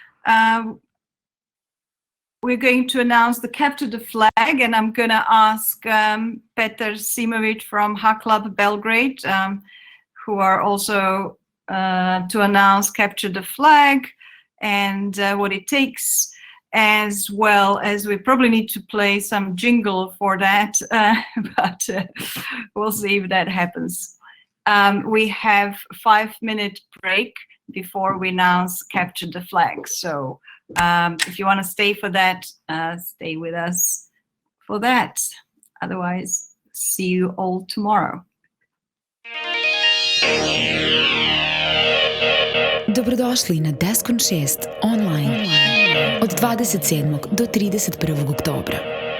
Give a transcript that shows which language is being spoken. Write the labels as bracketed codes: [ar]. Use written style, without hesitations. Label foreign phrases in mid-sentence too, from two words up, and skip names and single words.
[en] We're going to announce the Capture the Flag, and I'm going to ask Petar Simović from Hacklab Belgrade, who are also to announce Capture the Flag and what it takes, as well as we probably need to play some jingle for that, but we'll see if that happens. We have a 5-minute break before we announce Capture the Flag. So if you want to stay for that, stay with us for that. Otherwise, see you all tomorrow. [sr] Dobrodošli na Descon 6 online od 27. do 31. oktobra.